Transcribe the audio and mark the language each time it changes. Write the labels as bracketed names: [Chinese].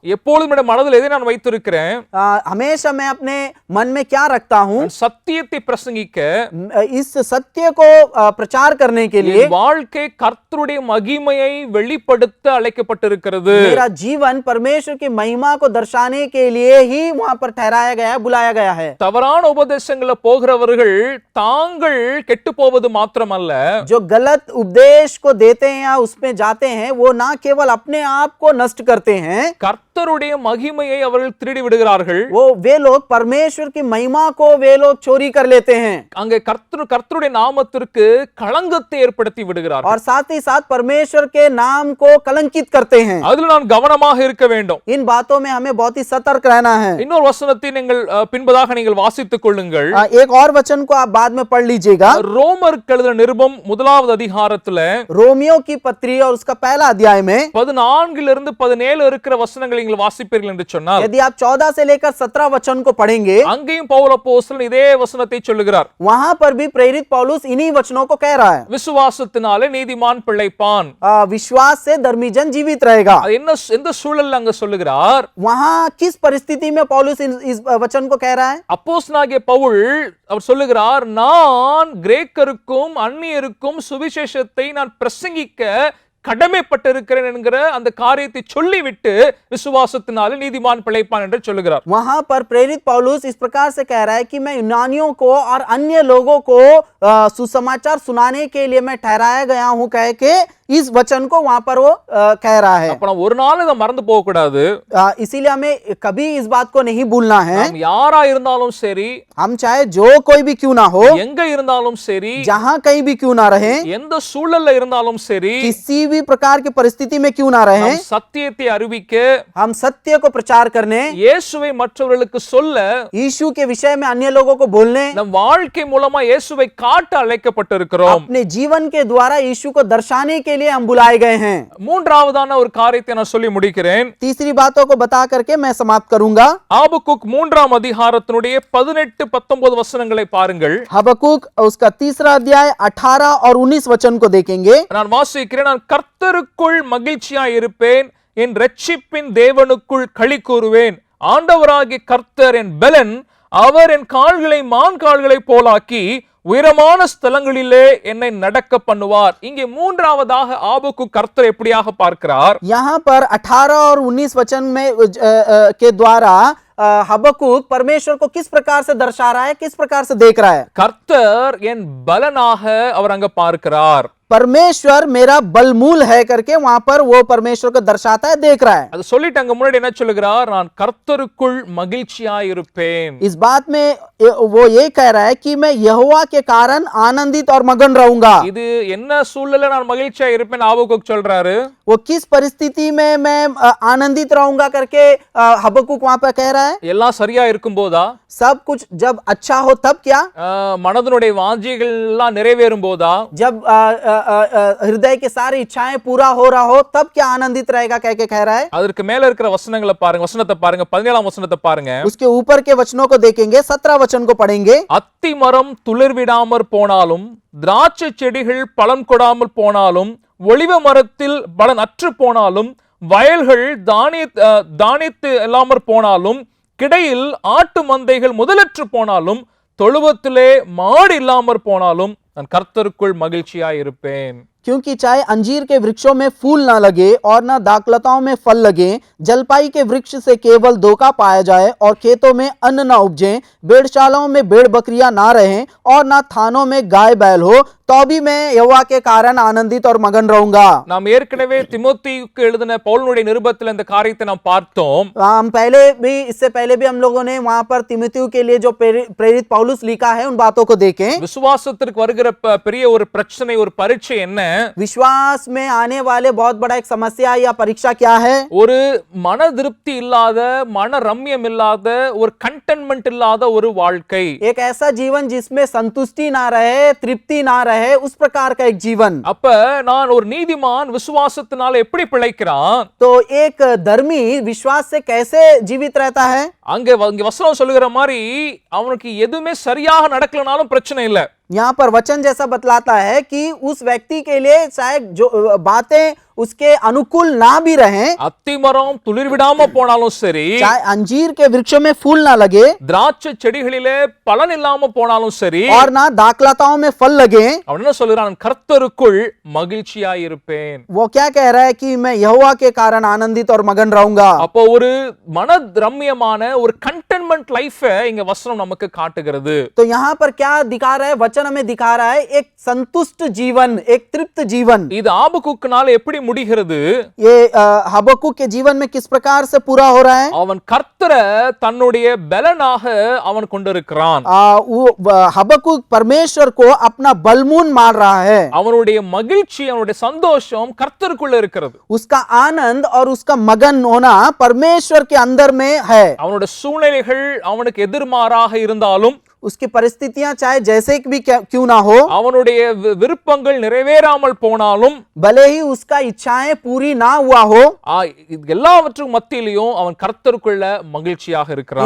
[Tamil] எப்பொழுதும் என்னுடைய மனதில் எதை நான் வைத்திருக்கிறேன்? [Hindi] हमेशा मैं अपने मन में क्या रखता हूँ? [Tamil] சத்தியத்தை பிரசங்கிக்க, [Hindi] इस सत्य को प्रचार करने के लिए [Tamil] என் வாழ்க்கை கர்த்தருடைய மகிமையை வெளிப்படுத்த அழைக்கப்பட்டிருக்கிறது. [Hindi] मेरा जीवन परमेश्वर की महिमा को दर्शाने के लिए ही वहां पर ठहराया गया है, बुलाया गया है। [Tamil] தவறான உபதேசங்களை போகிறவர்கள் தாங்கள் கெட்டு போவது மாத்திரமல்ல, [Hindi] जो गलत उपदेश को देते हैं या उसमें जाते हैं वो ना केवल अपने आप को नष्ट करते हैं, [Tamil] கர்த்தருடைய மகிமையை அவர்கள் திருடி விடுகிறார்கள். [Hindi] वे लोग परमेश्वर की महिमा को वे लोग चोरी कर लेते हैं [Tamil] அங்கே கர்த்தருடைய நாமத்திற்கு களங்கத்தை ஏற்படுத்தி விடுகிறார்கள். [Hindi] और साथ ही साथ परमेश्वर के नाम को कलंकित करते हैं। [Tamil] அதில் நான் கவனமாக இருக்க வேண்டும். [Hindi] इन बातों में हमें बहुत ही सतर्क रहना है। [Tamil] இன்னொரு வசனத்தை நீங்கள் பின்பதாக நீங்கள் வாசித்துக் கொள்ளுங்கள். [Hindi] एक और वचन को आप बाद में पढ़ लीजिएगा। [Tamil] ரோமருக்கு எழுதின நிருபம் 1வது அதிகாரத்துல [Hindi] रोमियो की पत्री और उसका पहला अध्याय में [Tamil] 14 17 இருக்கிற வசனங்களை நீங்கள் வாசிப்பீர்கள் என்று சொன்னால், [Hindi] यदि आप 14 से लेकर 17 वचन को पढ़ेंगे, [Tamil] அங்கேயும் பவுல் அப்போஸ்தலன் இதே வசனத்தை சொல்லுகிறார். [Hindi] वहां पर भी प्रेरित पौलुस इन्हीं वचनों को कह रहा है। [Tamil] விசுவாசத்தினாலே நீதிமான் பிழைப்பான். [Hindi] विश्वास से धर्मीजन जीवित रहेगा। [Tamil] அது எந்த சூழல்ல அங்க சொல்லுகிறார்? [Hindi] वहां किस परिस्थिति में पौलुस इस वचन को कह रहा है? [Tamil] அப்போஸ்தலனாகிய பவுல் அவர் சொல்லுகிறார், நான் கிரேக்கருக்கும் அந்நியருக்கும் சுவிசேஷத்தை நான் பிரசங்கிக்க கடமைப்பட்டிருக்கிறேன் என்கிற அந்த காரியத்தை சொல்லிவிட்டு விசுவாசத்தினாலே நீதிமான் பிழைப்பான் என்று சொல்லுகிறார். [Hindi] वहां पर प्रेरित पौलुस इस प्रकार से कह रहा है कि मैं यूनानियों को और अन्य लोगों को सुसमाचार सुनाने के लिए मैं ठहराया गया हूं कह के इस वचन को वहां पर वो कह रहा है। [Tamil] அப்ப நம்ம ஒரு நாள் இத மறந்து போக கூடாது. [Hindi] इसीलिए हमें कभी इस बात को नहीं भूलना है। [Tamil] நாம் யாரா இருந்தாலும் சரி, [Hindi] हम चाहे जो कोई भी क्यों ना हो, [Tamil] எங்க இருந்தாலும் சரி, [Hindi] जहां कहीं भी क्यों ना रहे, [Tamil] எந்த சூழல்ல இருந்தாலும் சரி, [Hindi] किसी भी प्रकार की परिस्थिति में क्यों ना रहे, [Tamil] நாம் சத்தியத்தை அறிவிக்க, [Hindi] हम सत्य को प्रचार करने, [Tamil] இயேசுவை மற்றவர்களுக்கு சொல்ல, [Hindi] यीशु के विषय में अन्य लोगों को बोलने, [Tamil] நம் வாழ்க்கை மூலமா இயேசுவை காட்ட அழைக்கப்பட்டிருக்கிறோம். [Hindi] अपने जीवन के द्वारा यीशु को दर्शाने के लिए हम बुलाए गए हैं। [Tamil] மூன்றாவதான ஒரு காரியத்தை நான் சொல்லி முடிக்கிறேன். [Hindi] तीसरी बातों को बता करके मैं समाप्त करूंगा। [Tamil] ஆபகுக் 3ஆம் அதிகாரத்தினுடைய 18 19 வசனங்களை பாருங்கள். [Hindi] हबक्कुक उसका तीसरा अध्याय 18 और 19 वचन को देखेंगे। [Tamil] நான் வாசிக்கிறேன். நான் கர்த்தருக்குள் மகிழ்ச்சியாய் இருப்பேன், என் இரட்சிப்பின் தேவனுக்குள் களி கூறுவேன். ஆண்டவராகிய கர்த்தர் என் பெலன், அவர் என் கால்களை மான் கால்களை போலாக்கி உயரமான ஸ்தலங்களிலே என்னை நடக்க பண்ணுவார். இங்கே மூன்றாவதாக ஆபகுக் கர்த்தர் எப்படியாக பார்க்கிறார்? [Hindi] यहाँ पर 18 और 19 वचन में के द्वारा हबक्कुक परमेश्वर को किस प्रकार से दर्शा रहा है, किस प्रकार से देख रहा है? [Tamil] கர்த்தர் என் பலனாக அவர் அங்க பார்க்கிறார். [Hindi] परमेश्वर मेरा बलमूल है करके वहां पर वो परमेश्वर को दर्शाता है, देख रहा है। [Tamil] அது சொல்லிட்டு அங்க முன்னாடி என்ன சொல்லுகிறார்? நான் கர்த்தருக்குள் மகிழ்ச்சியாய் இருப்பேன். [Hindi] इस बात में वो ये कह रहा है कि मैं यहोवा के कारण आनंदित और मगन रहूंगा। [Tamil] இது என்ன சூழ்நிலை நான் மகிழ்ச்சியா இருப்பேன் ஆபகுக் சொல்றாரு? [Hindi] वो किस परिस्थिति में मैं आनंदित रहूंगा करके हबक्कुक वहां पर कह रहा है। [Tamil] எல்லாம் சரியா இருக்கும் போதா? [Hindi] सब कुछ जब अच्छा हो तब क्या? [Tamil] மனதனுடைய வாஞ்சைகள் எல்லாம் நிறைவேறும் போதா? [Hindi] जब हृदय के सारी इच्छाएं पूरा हो रहा हो तब क्या आनंदित रहेगा कह के कह रहा है। [Tamil] அதற்கு மேல இருக்கிற வசனங்களை பாருங்க, வசனத்தை பாருங்க, 17ஆம் வசனத்தை பாருங்க. [Hindi] उसके ऊपर के वचनों को देखेंगे, 17 वचन को पढ़ेंगे। [Tamil] அத்தி மரம் துளிர் விடாமற் போனாலும், திராட்சை செடிகள் பலன் கொடாமல் போனாலும், ஒலிவ மரத்தில் பலன் அற்று போனாலும், வயல்கள் தானியத்து இல்லாமற் போனாலும், கிடையில் ஆட்டு மந்தைகள் முதலற்று போனாலும், தொழுவத்திலே மாடு இல்லாமற் போனாலும் நான் கர்த்தருக்குள் மகிழ்ச்சியாய் இருப்பேன். [Hindi] क्योंकि चाहे अंजीर के वृक्षों में फूल ना लगे और ना दाखलताओं में फल लगे, जलपाई के वृक्ष से केवल धोखा पाया जाए और खेतों में अन्न ना उपजे, भेड़शालाओं में भेड़ बकरियां ना रहें और ना थानों में गाय बैल हो, तो भी मैं यहोवा के कारण आनंदित और मगन रहूंगा। [Tamil] நாம் ஏற்கனவே திமோத்தேயுக்கு எழுதின பவுலுடைய நிருபத்தில் இந்த காரியத்தை நாம் பார்த்தோம். [Hindi] हम इससे पहले भी हम लोगों ने वहां पर तिमोथेयु के लिए जो प्रेरित पौलुस लिखा है उन बातों को देखें। [Tamil] விசுவாசத்திற்கு வருகிற பெரிய ஒரு பிரச்சனை, ஒரு பரீட்சை என்ன? [Hindi] विश्वास में आने वाले बहुत बड़ा एक समस्या या परीक्षा क्या है? [Tamil] ஒரு மன திருப்தி இல்லாத, மன ரம்யம் இல்லாத, ஒரு கண்டென்ட்மெண்ட் இல்லாத ஒரு வாழ்க்கை. [Hindi] एक ऐसा जीवन जिसमें संतुष्टि ना रहे, तृप्ति ना रहे, उस प्रकार का एक जीवन। [Tamil] அப்ப நான் ஒரு நீதிமான் விசுவாசத்தினால எப்படி பிழைக்கிறான்? [Hindi] तो एक धर्मी विश्वास से कैसे जीवित रहता है? [Tamil] அங்க வசனம் சொல்லுகிற மாதிரி அவனுக்கு எதுவுமே சரியாக நடக்கலனாலும் பிரச்சனை இல்லை. [Hindi] यहाँ पर वचन जैसा बतलाता है कि उस व्यक्ति के लिए शायद जो बातें उसके अनुकूल ना भी रहें, [Tamil] அத்தி மரம் துளிர் விடாம போனாலும் சரி, [Hindi] चाहे अंजीर के वृक्षों में फूल ना लगे, [Tamil] திராட்சை செடிகளிலே பலன் இல்லாம போனாலும் சரி, [Hindi] और ना दाखलताओं में फल लगे, [Tamil] அவன் என்ன சொல்லுகிறான்? கர்த்தருக்குள் மகிழ்ச்சியாய் இருப்பேன். [Hindi] वो क्या कह रहा है कि मैं यहोवा के कारण आनंदित और मगन रहूंगा। [Tamil] அப்போ ஒரு மன ரம்யமான ஒரு [English] contentment life [Tamil] இங்க வசனம் நமக்கு காட்டுகிறது. [Hindi] तो यहाँ पर क्या दिखा रहा है? वचन हमें दिखा रहा है एक संतुष्ट जीवन, एक तृप्त जीवन। [Tamil] இது ஆபகுக்குனால எப்படி முடிகிறது? [Hindi] ये हबक्कुक के जीवन में किस प्रकार से पूरा हो रहा है? [Tamil] அவன் கர்த்தரை தன்னுடைய பலனாக அவன் கொண்டிருக்கிறான். [Hindi] हबक्कुक परमेश्वर को अपना बलमून मान रहा है। [Tamil] அவனுடைய மகிழ்ச்சி, அவனுடைய சந்தோஷம் கர்த்தருக்குள்ள இருக்கிறது. [Hindi] उसका आनंद और उसका मगन होना परमेश्वर के अंदर में है। [Tamil] அவனுடைய சூழ்நிலைகள் அவனுக்கு எதிர்மாறாக இருந்தாலும், [Hindi] उसकी परिस्थितियां चाहे जैसे भी क्यों ना हो, [Tamil] அவனுடைய விருப்பங்கள் நிறைவேறாமல் போனாலும், [Hindi] भले ही उसका इच्छाएं पूरी ना हुआ हो, [Tamil] எல்லாவற்றுக்கும் மத்தியிலும் அவன் கர்த்தருக்குள்ள மகிழ்ச்சியாக இருக்கிறான்.